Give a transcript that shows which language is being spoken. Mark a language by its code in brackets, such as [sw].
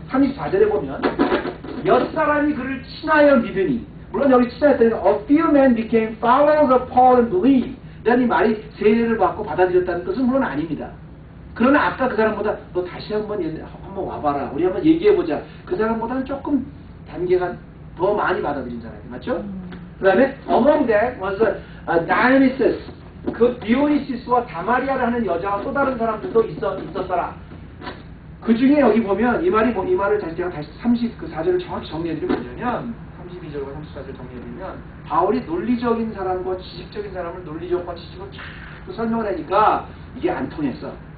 [ko] 34절에 보면 몇 사람이 그를 친하여 믿으니 물론 여기 친하였더니 [en] A few men became followers of Paul and believed. [ko] 이 말이 세례를 받고 받아들였다는 것은 물론 아닙니다. 그러나 아까 그 사람보다 너 다시 한번 와봐라. 우리 한번 얘기해보자. 그 사람보다는 조금 단계가 더 많이 받아들인 사람이 맞죠? 그 다음에 [en] among that was Dionysus. [ko] 그 디오니시스와 다마리아를 하는 여자와 또 다른 사람들도 있었더라. 그 중에 여기 보면 이 말을 제가 다시 34절을 정확히 정리해드리면 뭐냐면 32절과 34절 정리해드리면 바울이 논리적인 사람과 지식적인 사람을 논리적과 지식으로 자꾸 설명을 하니까 이게 안 통했어.